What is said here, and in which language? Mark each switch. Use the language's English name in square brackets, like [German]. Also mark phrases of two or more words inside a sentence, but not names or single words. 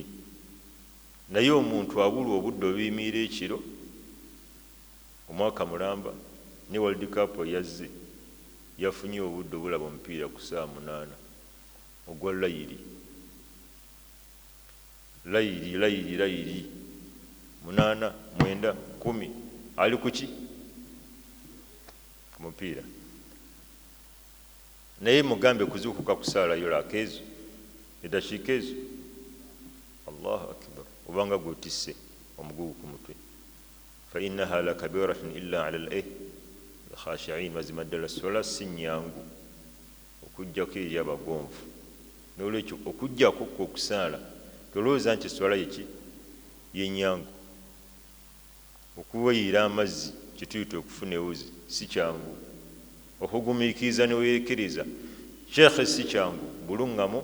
[Ganda] Naye omuntu abulwa obudde obuyimirira ekiro, omwaka mulamba ne World Cup yazze, yafunye obudde obulaba omupiira ku saa 8 ogwa layiri, layiri 8 9 10 ali kuki ku mupiira. Naye mugambe kuzuukuka kusaalayo laakeezo eddakiika ezo, [Arabic] الله أكبر, [Ganda] obanga gwotisse omugugu ku mutwe. [Arabic] فإنها لكبيرة إلا على الخاشعين. [Ganda] Mazima ddala swala si nnyangu okuggyako eri abagonvu. N'olwekyo okuggyako okusaala tolowooza nti swala yenyangu. Okuwayira amazzi kituyita okufuna ewuzi si kyangu. Okugumiikiriza ne weekiriza sheekhe si kyangu, bulungamu.